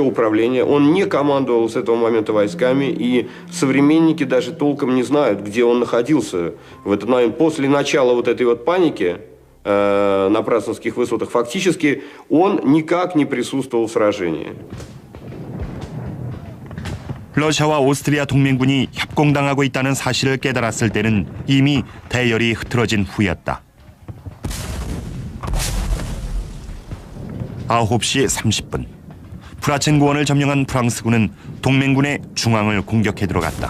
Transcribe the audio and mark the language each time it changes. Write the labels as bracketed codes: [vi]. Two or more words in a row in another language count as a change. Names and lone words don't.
[ru] управление, он не командовал с этого момента войсками, и современники даже толком не знают, где он находился в этот момент. После начала вот этой вот паники на Прасненских высотах, фактически он никак не присутствовал в сражении. [ko] 러시아와 오스트리아 동맹군이 협공당하고 있다는 사실을 깨달았을 때는 이미 대열이 흐트러진 후였다. 9시 30분, 프라첸 고원을 점령한 프랑스군은 동맹군의 중앙을 공격해 들어갔다.